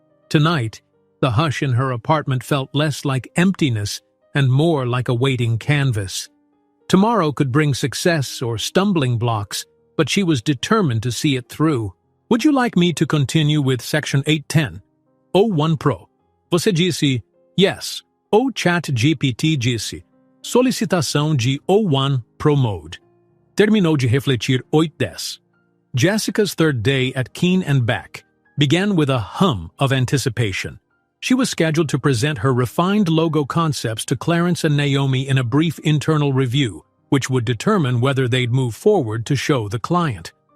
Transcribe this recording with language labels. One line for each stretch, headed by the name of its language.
English: Tonight, the hush in her apartment felt less like emptiness and more like a waiting canvas. Tomorrow could bring success or stumbling blocks, but she was determined to see it through. Would you like me to continue with Section 810?
Portuguese: O1 Pro. Você disse yes. O Chat GPT disse solicitação de O1 Pro Mode. Terminou de refletir 8:10.
English: Jessica's third day at Keane and Beck began with a hum of anticipation. She was scheduled to present her refined logo concepts to Clarence and Naomi in a brief internal review, which would determine whether they'd move forward to show the client.